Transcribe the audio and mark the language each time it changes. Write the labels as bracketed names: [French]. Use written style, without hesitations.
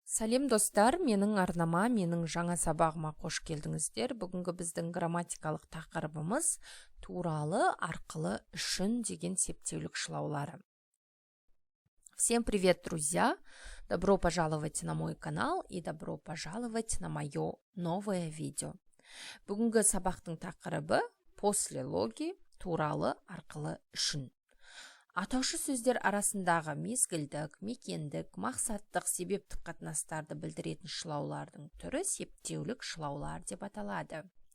[Kazakh] Сәлем достар, менің арнама, менің жаңа сабағыма қош келдіңіздер. Бүгінгі біздің грамматикалық тақырыбымыз туралы, арқылы, үшін деген септеулік шылаулары. [Russian] Всем привет, друзья! Добро пожаловать на мой канал и добро пожаловать на мое новое видео. [Kazakh] Бүгінгі сабақтың тақырыбы после логи, туралы, арқылы, үшін. Атаушы сөздер арасындағы мезгілдік, мекендік, мақсаттық, себептік қатынастарды білдіретін шылаулардың түрі септеулік шылаулар деп аталады.